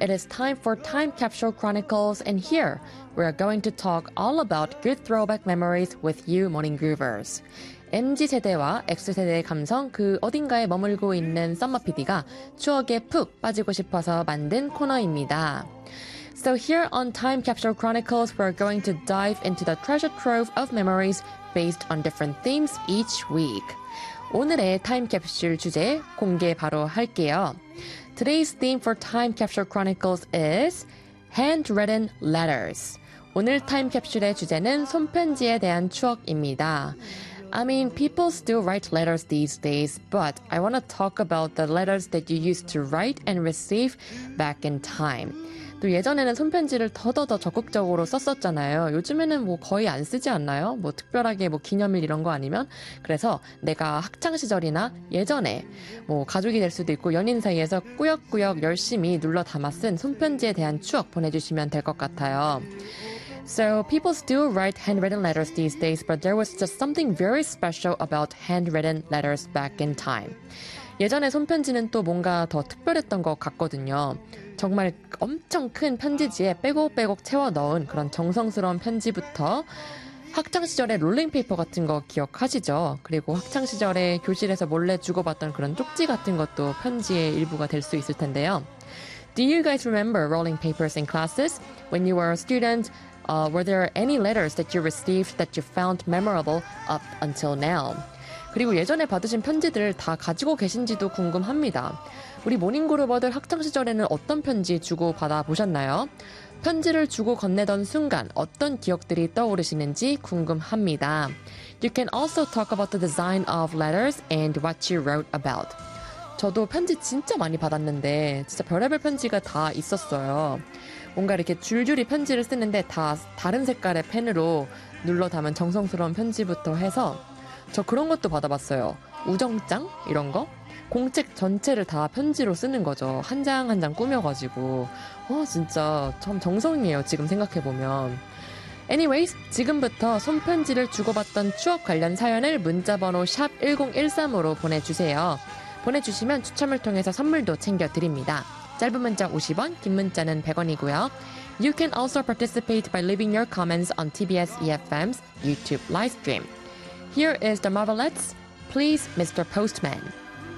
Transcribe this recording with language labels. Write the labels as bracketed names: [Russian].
[English] It is time for Time Capsule Chronicles, and here we are going to talk all about good throwback memories with you, Morning Groovers. [Korean] MZ세대와 X세대의 감성 그 어딘가에 머물고 있는 썸머 PD가 추억에 푹 빠지고 싶어서 만든 코너입니다. [English] So here on Time Capsule Chronicles, we're going to dive into the treasure trove of memories based on different themes each week. [Korean] 오늘의 Time Capsule 주제 공개 바로 할게요. [English] Today's theme for Time Capsule Chronicles is handwritten letters. [Korean] 오늘 Time Capsule의 주제는 손편지에 대한 추억입니다. [English] I mean, people still write letters these days, but I want to talk about the letters that you used to write and receive back in time. [Korean] 또 예전에는 손편지를 더더더 적극적으로 썼었잖아요. 요즘에는 뭐 거의 안 쓰지 않나요? 뭐 특별하게 뭐 기념일 이런 거 아니면? 그래서 내가 학창시절이나 예전에 뭐 가족이 될 수도 있고 연인 사이에서 꾸역꾸역 열심히 눌러 담아 쓴 손편지에 대한 추억 보내주시면 될 것 같아요. [English] So people still write handwritten letters these days, but there was just something very special about handwritten letters back in time. [Korean] 예전에 손편지는 또 뭔가 더 특별했던 것 같거든요. 정말 엄청 큰 편지지에 빼곡빼곡 채워 넣은 그런 정성스러운 편지부터 학창시절의 롤링페이퍼 같은 거 기억하시죠? 그리고 학창시절에 교실에서 몰래 주고받던 그런 쪽지 같은 것도 편지의 일부가 될 수 있을 텐데요. [English] Do you guys remember rolling papers in classes when you were a student? Were there any letters that you received that you found memorable up until now? [Korean] 그리고 예전에 받으신 편지들 다 가지고 계신지도 궁금합니다. 우리 모닝그루버들 학창시절에는 어떤 편지 주고 받아보셨나요? 편지를 주고 건네던 순간 어떤 기억들이 떠오르시는지 궁금합니다. [English] You can also talk about the design of letters and what you wrote about. [Korean] 저도 편지 진짜 많이 받았는데 진짜 별의별 편지가 다 있었어요. 뭔가 이렇게 줄줄이 편지를 쓰는데 다 다른 색깔의 펜으로 눌러 담은 정성스러운 편지부터 해서 저 그런 것도 받아봤어요. 우정장? 이런 거? 공책 전체를 다 편지로 쓰는 거죠. 한 장 한 장 꾸며가지고. 진짜 참 정성이에요. 지금 생각해보면. Anyways, 지금부터 손편지를 주고받던 추억 관련 사연을 문자번호 샵 1013으로 보내주세요. 보내주시면 추첨을 통해서 선물도 챙겨드립니다. 짧은 문자 50원, 긴 문자는 100원이고요. [English] You can also participate by leaving your comments on TBS EFM's YouTube livestream. Here is the Marvelettes, Please, Mr. Postman.